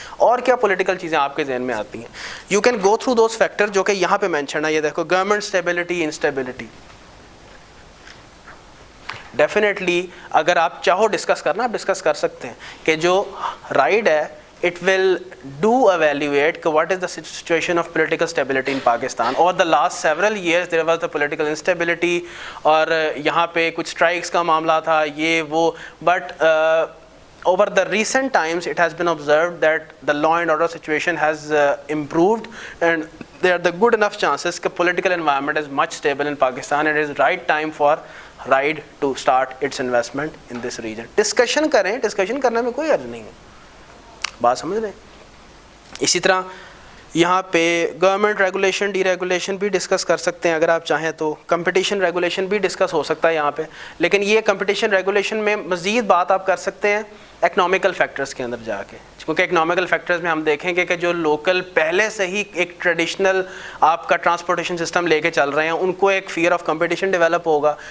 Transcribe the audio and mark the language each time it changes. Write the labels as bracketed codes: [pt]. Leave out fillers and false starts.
[ur] اور کیا پولیٹیکل چیزیں آپ کے ذہن میں آتی ہیں؟ [en] you can go through those factor [ur] جو کہ یہاں پہ مینشن ہے. یہ دیکھو, گورنمنٹ اسٹیبلٹی, انسٹیبلٹی. ڈیفینیٹلی اگر آپ چاہو ڈسکس کرنا, آپ ڈسکس کر سکتے ہیں کہ جو رائڈ ہے [en] it will do evaluate what is the situation of political stability in Pakistan. Over the last several years there was the political instability, [ur] اور یہاں پہ کچھ [en] strikes [ur] کا معاملہ تھا, یہ وہ, [en] but over the recent times it has been observed that the law and order situation has improved, and there are the good enough chances that political environment is much stable in Pakistan, and it is right time for RIDE to start its investment in this region. [ur] Discussion کریں, discussion کرنے میں کوئی حرج نہیں ہے, بات سمجھ رہے ہیں. اسی طرح یہاں پہ گورنمنٹ ریگولیشن, ڈی ریگولیشن بھی ڈسکس کر سکتے ہیں اگر آپ چاہیں تو. کمپٹیشن ریگولیشن بھی ڈسکس ہو سکتا ہے یہاں پہ, لیکن یہ کمپٹیشن ریگولیشن میں مزید بات آپ کر سکتے ہیں اکنامیکل فیکٹرز کے اندر جا کے, کیونکہ اکنامیکل فیکٹرز میں ہم دیکھیں گے کہ جو لوکل پہلے سے ہی ایک ٹریڈیشنل آپ کا ٹرانسپورٹیشن سسٹم لے کے چل رہے ہیں, ان کو ایک فیئر آف کمپٹیشن ڈیولپ ہوگا.